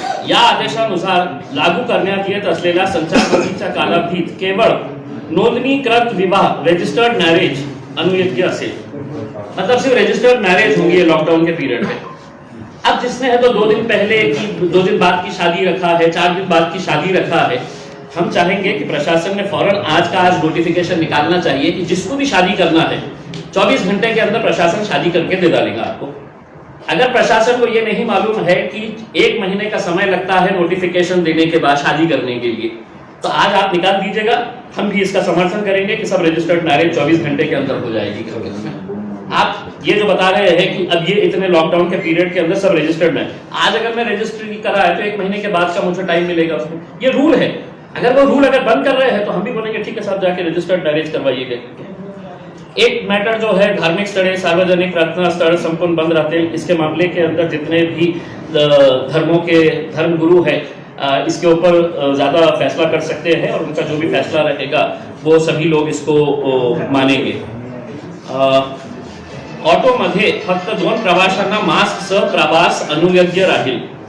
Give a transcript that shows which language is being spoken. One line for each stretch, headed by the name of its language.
Marathi: या आदेशानुसार लागू करण्यात येत असलेल्या संचारबंदीच्या कालावधीत केवळ नोंदणीकृत विवाह, रजिस्टर्ड मैरिज अनुयोज्य असेल।
Hindi: मतलब सिर्फ रजिस्टर्ड मैरिज होंगी लॉकडाउन के पीरियड में। अब जिसने है तो 2 दिन पहले की, 2 दिन बाद की शादी रखा है, 4 दिन बाद की शादी रखा है, हम चाहेंगे कि प्रशासन ने फौरन आज का आज नोटिफिकेशन निकालना चाहिए कि जिसको भी शादी करना है 24 घंटे के अंदर प्रशासन शादी करके दे डालेगा आपको। अगर प्रशासन को ये नहीं मालूम है कि 1 महीने का समय लगता है नोटिफिकेशन देने के बाद शादी करने के लिए, तो आज आप निकाल दीजिएगा, हम भी इसका समर्थन करेंगे कि सब रजिस्टर्ड मैरिज 24 घंटे के अंदर हो जाएगी। आप ये जो बता रहे हैं कि अब ये इतने लॉकडाउन के पीरियड के अंदर सब रजिस्टर्ड है, आज अगर मैं रजिस्ट्री करा है तो 1 महीने के बाद का मुझे टाइम मिलेगा उसमें। ये रूल है। अगर वो रूल अगर बंद कर रहे हैं तो हम भी बोलेंगे ठीक है साहब, जाके रजिस्टर्ड मैरिज करवाइएगा। एक मैटर जो है धार्मिक स्थल, सार्वजनिक प्रार्थना स्थल संपूर्ण बंद रहते हैं। इसके मामले के अंदर जितने भी धर्मों के धर्मगुरु है इसके ऊपर ज्यादा फैसला कर सकते हैं और उनका जो भी फैसला रहेगा वो सभी लोग इसको मानेंगे।
Marathi: ऑटोमध्ये फक्त 2 प्रवाशांना मास्कसह प्रवास अनुयोज्य राहील।